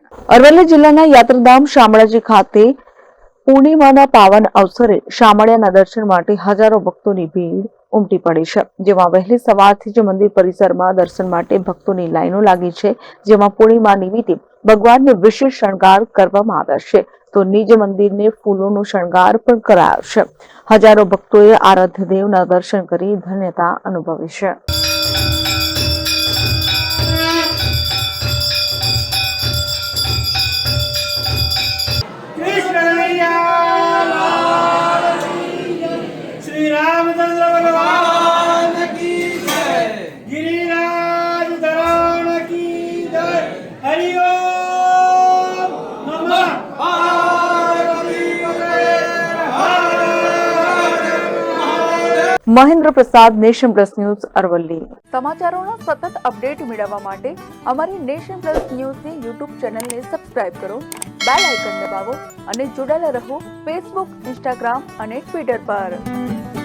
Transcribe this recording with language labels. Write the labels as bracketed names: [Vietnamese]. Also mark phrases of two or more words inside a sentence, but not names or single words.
[Gujarati] અરવલ્લી જિલ્લાના યાત્રાધામ શામળાજી ખાતે પૂર્ણિમાના પાવન અવસરે શામળિયાના દર્શન માટે હજારો ભક્તોની ભીડ ઉમટી પડી છે, જેમાં વહેલી સવારથી જ મંદિર પરિસરમાં દર્શન માટે ભક્તોની લાઈનો લાગી છે. જેમાં પૂર્ણિમા નિમિત્તે ભગવાનને વિશેષ શણગાર કરવામાં આવ્યા છે, તો નિજ મંદિરને ફૂલોનો શણગાર પણ કરાયો છે. હજારો ભક્તોએ આરાધ્ય દેવના દર્શન કરી ધન્યતા અનુભવી છે. [Hindi] श्री रामचंद्र भगवान की जय, गिरिराज धरण की जय, हरिओम नमः पार्वती [Gujarati] મહેન્દ્ર પ્રસાદ, નેશન પ્લસ ન્યૂઝ, અરવલ્લી. સમાચારોના સતત અપડેટ મેળવવા માટે અમારી નેશન પ્લસ ન્યૂઝની યુટ્યુબ ચેનલને સબસ્ક્રાઇબ કરો, [English] bell icon [Gujarati] દબાવો અને જોડાયેલા રહો ફેસબુક, ઇન્સ્ટાગ્રામ અને ટ્વિટર પર.